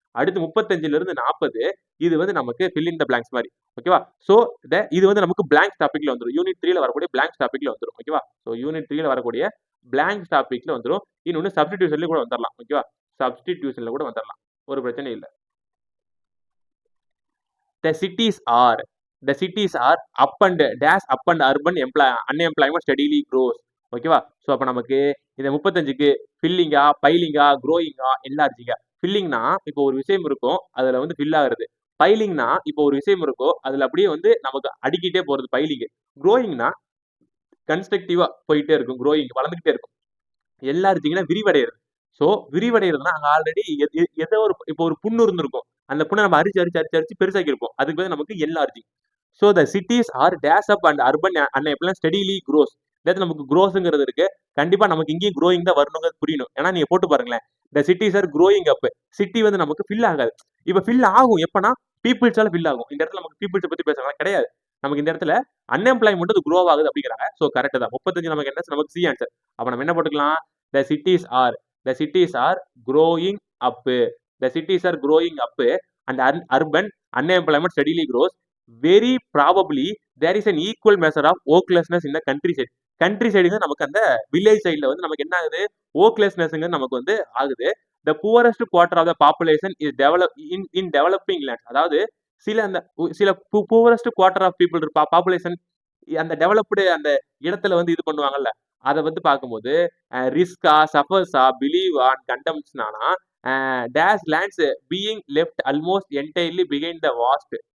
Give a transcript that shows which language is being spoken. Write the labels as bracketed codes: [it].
[ta] அடுத்து 35ல இருந்து 40 இது வந்து நமக்கு ஃபில் இன் த பிளாங்க்ஸ் மாதிரி. ஓகேவா? ஸோ இது வந்து நமக்கு பிளாங்க் டாபிக்ல வந்துடும். யூனிட் 3ல வரக்கூடிய பிளாங்க் டாபிக்ல வந்துடும். ஓகேவா? ஸோ யூனிட் 3ல வரக்கூடிய பிளாங்க் டாபிக்ல வந்துடும். இன்னொன்று சப்ஸ்டிடியூஷன்ல கூட வந்துடலாம். ஓகேவா? சப்ஸ்டிடியூஷன்ல கூட வந்துடலாம், ஒரு பிரச்சனை இல்லை. [en] The cities are up and dash up and urban unemployment steadily grows. [ta] ஓகேவா? ஸோ அப்போ நமக்கு இந்த 35க்கு ஃபில்லிங்கா, பைலிங்கா, க்ரோயிங்கா, என்லார்ஜிங்கா. ஃபில்லிங்னா இப்போ ஒரு விஷயம் இருக்கும், அதுல வந்து ஃபில் ஆகுறது. பைலிங்னா இப்போ ஒரு விஷயம் இருக்கும், அதுல அப்படியே வந்து நமக்கு அடிக்கிட்டே போறது பைலிங். க்ரோயிங்னா கன்ஸ்ட்ரக்டிவா போயிட்டே இருக்கும், க்ரோயிங் வளர்ந்துகிட்டே இருக்கும். என்லார்ஜிங்னா விரிவடைகிறது. ஸோ விரிவடைகிறதுனா அங்கே ஆல்ரெடி ஏதோ ஒரு இப்போ ஒரு புண்ணு இருந்திருக்கும், அந்த புண்ணை நம்ம அரிச்சு பெருசாக்கி இருப்போம். அதுக்கு வந்து நமக்கு enlarging. So [en] The cities are dash up and urban unemployment steadily grows. [ta] அதாவது நமக்கு க்ரோஸ்ங்கிறது இருக்கு, கண்டிப்பா நமக்கு இங்கேயும் க்ரோயிங் தான் வரணுங்கிறது புரியணும். ஏன்னா நீங்க போட்டு பாருங்களேன், [en] The cities are growing up. [ta] City வந்து நமக்கு ஃபில் ஆகாது. இப்போ ஃபில் ஆகும் எப்பனா பீப்புள்ஸால ஃபில் ஆகும். இந்த இடத்துல நமக்கு பீப்புள்ஸை பத்தி பேசுறாங்க கிடையாது. நமக்கு இந்த இடத்துல அன்எம்ப்ளாய்மெண்ட் அது க்ரோ ஆகுது அப்படிங்கிறாங்க. ஸோ கரெக்ட் தான். 35 நமக்கு என்ன, நமக்கு சி ஆன்சர். அப்ப நம்ம என்ன போட்டுக்கலாம், [en] The cities are growing up. The cities are growing up and urban unemployment steadily grows. Very probably there is an equal measure of worklessness in the countryside. [ta] Country சைடுங்க நமக்கு அந்த வில்லேஜ் சைடில் வந்து நமக்கு என்ன ஆகுது, ஒர்க்லெஸ்னஸ்ங்க நமக்கு வந்து ஆகுது. [en] The poorest quarter of the population is in developing land. [ta] அதாவது சில poorest quarter of people population அந்த டெவலப்டு அந்த இடத்துல வந்து இது பண்ணுவாங்கல்ல, அதை வந்து பார்க்கும்போது ரிஸ்கா, சஃபர்ஸா, பிலீவா and கண்டம்ஸ்னானா [en] Dash lands being left almost entirely behind the vast.